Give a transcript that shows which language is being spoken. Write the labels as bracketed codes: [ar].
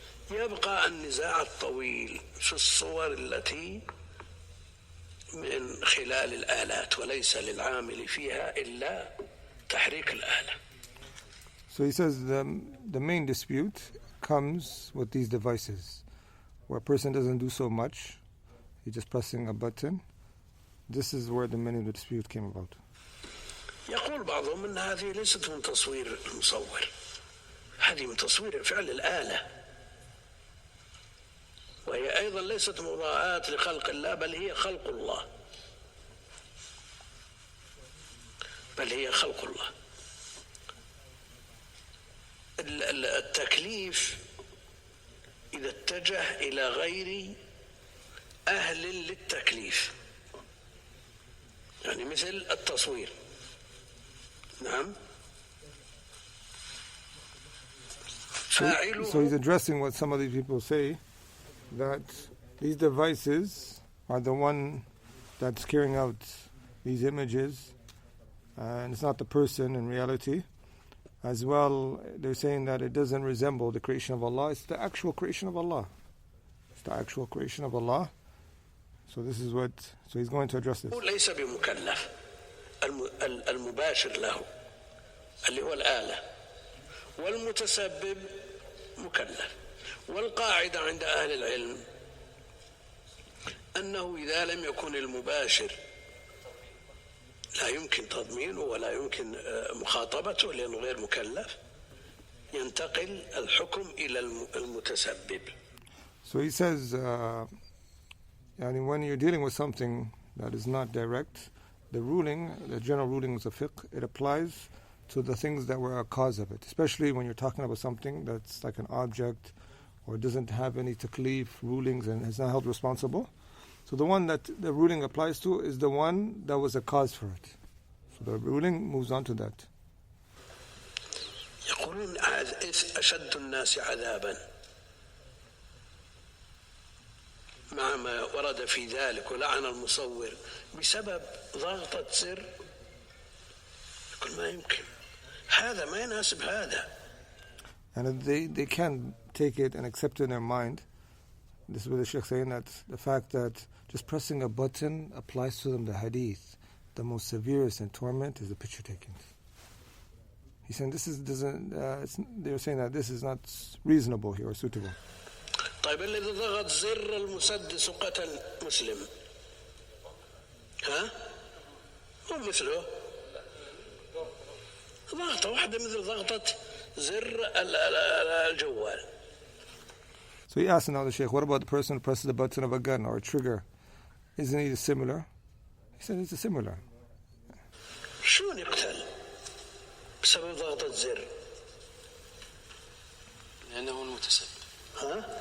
[ar] يبقى النزاع الطويل في الصور التي من خلال الآلات وليس للعامل فيها إلا تحريك الآلة. [en] So he says the main dispute comes with these devices, where a person doesn't do so much, he's just pressing a button. This is where the main of the dispute came about. [ar] يقول بعضهم أن هذه ليست من تصوير المصور، هذه من تصوير فعل الآلة، وهي أيضا ليست مضاءات لخلق الله، بل هي خلق الله، بل هي خلق الله. التكليف إذا اتجه إلى غير أهل للتكليف، يعني مثل التصوير. نعم. [en] So he's addressing what some of these people say, that these devices are the one that's carrying out these images, and it's not the person in reality. As well, they're saying that it doesn't resemble the creation of Allah. It's the actual creation of Allah. It's the actual creation of Allah. So this is what. So he's going to address this. [ar] ليس بمكلف المباشر له اللي هو الآلة، والمتسبب مكلف. والقاعدة عند أهل العلم أنه إذا لم يكن المباشر لا يمكن تضمينه ولا يمكن مخاطبته لأنه غير مكلف، ينتقل الحكم إلى المتسبب. [en] So he says, when you're dealing with something that is not direct, the general rulings of fiqh, it applies to the things that were a cause of it, especially when you're talking about something that's like an object or doesn't have any taklif rulings and is not held responsible. So the one that the ruling applies to is the one that was a cause for it. So the ruling moves on to that. [ar] يقولون أشد الناس عذابا مع ما ورد في ذلك ولعن المصور بسبب ضغطة زر يقول ما يمكن هذا ما يناسب هذا. [en] And they can't take it and accept it in their mind. This is what the Shaykh saying, that the fact that just pressing a button applies to them the hadith. The most severest in torment is the picture taking. He's saying they're saying that this is not reasonable here or suitable. [ar] طيب الذي ضغط زر المسدس وقتل مسلم ها مو مثله ضغطة واحدة مثل ضغطة زر الجوال. [en] So he asked another Shaykh, what about the person who presses the button of a gun or a trigger? Isn't it similar? He said it's similar. [ar] شلون يقتل بسبب ضغطة زر؟ لأنه هو المتسبب. ها؟